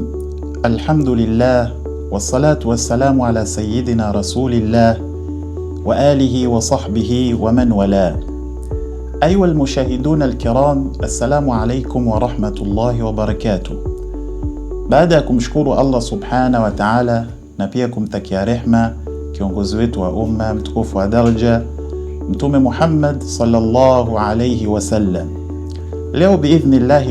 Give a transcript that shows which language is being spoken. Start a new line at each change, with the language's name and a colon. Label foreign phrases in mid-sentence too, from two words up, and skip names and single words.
Arabic: الحمد لله والصلاة والسلام على سيدنا رسول الله وعلى آله وصحبه ومن والاه. أيها المشاهدون الكرام، السلام عليكم ورحمة الله وبركاته.
Swahili: Baada ya kumshukuru Allah
Arabic: سبحانه وتعالى
Swahili: na pia kumtakia rehma kiongozi wetu wa umma mtukufu wa daraja Mtume Muhammad
Arabic: صلى الله عليه وسلم,
Swahili: leo biidhnillahi